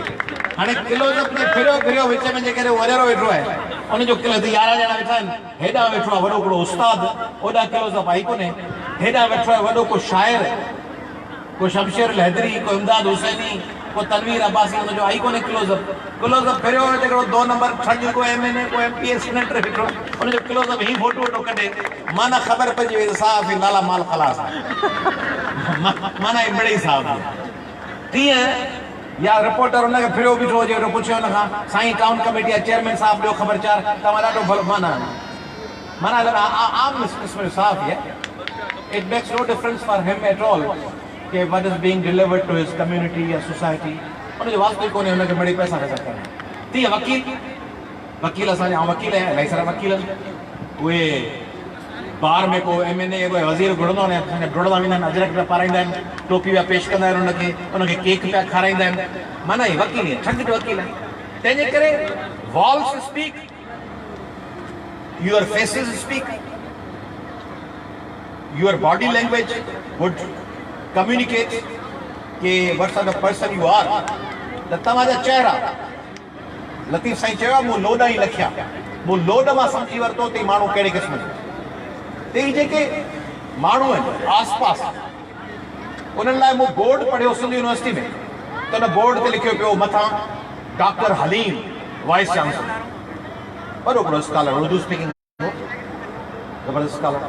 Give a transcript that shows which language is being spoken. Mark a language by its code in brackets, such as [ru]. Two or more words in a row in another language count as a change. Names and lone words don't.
[sd] हाणे क्लोज़अप में फिरियो विच में जेकॾहिं वॾेरो वेठो आहे उनजो 11 ॼणा वेठा आहिनि, हेॾां वेठो आहे वॾो हिकिड़ो उस्ताद, होॾां क्लोज़अप आई कोन्हे। हेॾां वेठो आहे वॾो को शाइर, को शमशेर लहदरी, को इमदाद हुसैनी, को तनवीर अब्बासी, उनजो आई कोन्हे क्लोज़अप फिरियो हिकिड़ो 2 नंबर ठग, को MNA, को MPS सीनेटर वेठो, उनजो क्लोज़अप ही फोटो वोटो कढे, माना ख़बर पइजी वई साफ़ ई नाला माल ख़लास, माना ही मिड़ई साफ़ तीअं। या रिपोर्टर उनखे फिरियो बीठो हुजे, पुछे हुनखां, साईं [en] town committee [sd] जा चेयरमैन साहब ॾियो ख़बरचार, तव्हां ॾाढो भलो, माना आम क़िस्म जो साफ़ आहे। [en] it makes no difference for him at all कि what is being delivered to his community या society, [sd] उनजो वास्तविक कोन्हे, हुनखे मिड़ई पैसा करणा। तीअं वकील असांजा, ऐं वकील आहिनि इलाही सारा वकील आहिनि, उहे बार में को MNA कोई वज़ीर घुरंदो आहिनि, असांजा डुड़ंदा वेंदा आहिनि, अजरक पिया पाराईंदा आहिनि, टोपी पिया पेश कंदा आहिनि, उनखे केक पिया खाराईंदा आहिनि, माना ही वकील आहिनि, ठग वकील आहिनि। तंहिंजे करे [en] walls speak, your faces speak, your body language would communicate कि what sort of person you are। [sd] त तव्हांजा चेहरा, लतीफ़ साईं चयो मूं लोड ई लखिया, मूं लोड मां सम्झी वरितो त माण्हू कहिड़े क़िस्म जो। त ही जेके माण्हू आहिनि आस पास, उन्हनि लाइ मूं बोर्ड पढ़ियो सिंध यूनिवर्सिटी में, त उन बोर्ड ते लिखियो पियो मथां डॉक्टर हलीम [en] vice chancellor, [sd] वॾो हिकिड़ो स्कॉलर, उर्दू स्पीकिंग ज़बरदस्त स्कॉलर।